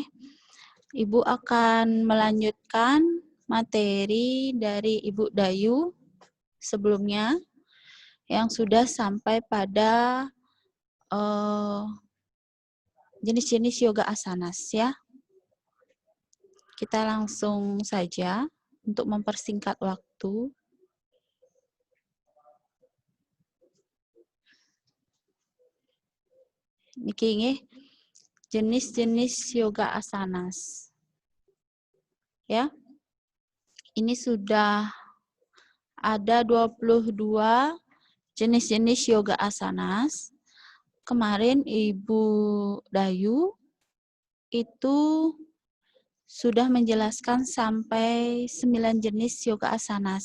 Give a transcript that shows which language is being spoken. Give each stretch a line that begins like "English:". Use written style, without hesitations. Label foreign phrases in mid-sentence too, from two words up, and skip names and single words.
Indonesian: Ibu akan melanjutkan materi dari Ibu Dayu sebelumnya yang sudah sampai pada jenis-jenis yoga asanas ya. Kita langsung saja untuk mempersingkat waktu.
Balinese: Niki nggih,
Indonesian: jenis-jenis yoga asanas. Ya. Ini sudah ada 22 jenis-jenis yoga asanas. Kemarin Ibu Dayu itu sudah menjelaskan sampai 9 jenis yoga asanas.